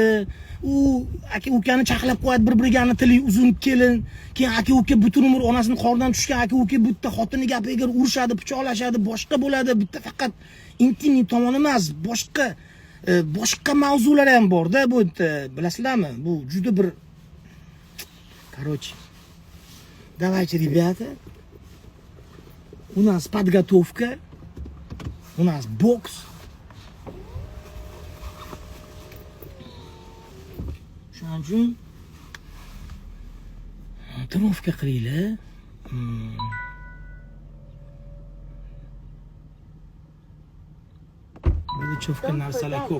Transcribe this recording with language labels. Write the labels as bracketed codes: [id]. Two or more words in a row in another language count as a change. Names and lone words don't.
[uz] U aka-ukani chaqlab qo'yadi, bir-biriga tili uzun kelin. Keyin aka-uka butun umr onasini qordan tushgan aka-uka bitta xotini gapiga urushadi, pichoqlashadi, boshqa bo'ladi. Bitta faqat intimniy tomon emas, boshqa mavzular ham bor-da bu yerda. Bilasizlarmi? Bu juda bir [ru] Короче, давайте, ребята, у нас подготовка, у нас бокс. [uz] Shuning uchun тренировка qilinglar. Bunda cho'fka narsalar ko'p.